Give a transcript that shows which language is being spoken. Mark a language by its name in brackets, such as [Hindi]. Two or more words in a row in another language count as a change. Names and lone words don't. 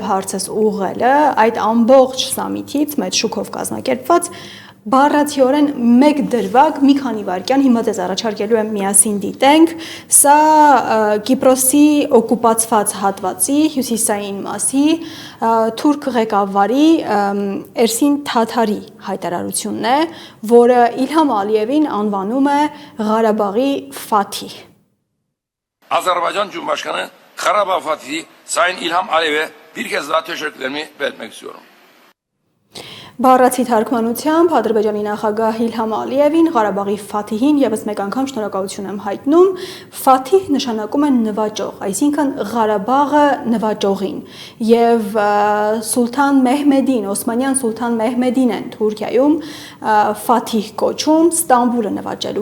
[Armenian] հարցս ուղղելը այդ ամբողջ սամիթից մեծ շուկով կազմակերպված բառացիորեն մեկ դրվագ մի քանի վայրկյան հիմա ձեզ առաջարկելու եմ միասին դիտենք սա Կիպրոսի օկուպացված հատվածի հյուսիսային մասի թուրք ղեկավարի Էրսին Թաթարի հայտարարությունն է, որը Իլհամ Ալիևին անվանում է Ղարաբաղի Ֆաթիհ։ [Turkish] Azerbaycan Cumhurbaşkanı Karabağ Fatihi Sayın İlham Aliyev'e bir kez daha teşekkürlerimi belirtmek istiyorum. [Armenian] Բառացի թարգմանությամբ Ադրբեջանի նախագահ Իլհամ Ալիևին Ղարաբաղի Ֆաթիհին եւս մեկ անգամ շնորհակալություն եմ հայտնում։ Ֆաթիհ նշանակում է նվաճող, այսինքն Ղարաբաղը նվաճողին եւ Սուլթան Մեհմեդին, Օսմանյան Սուլթան Մեհմեդին են Թուրքիայում Ֆաթիհ կոչում Ստամբուլը նվաճելու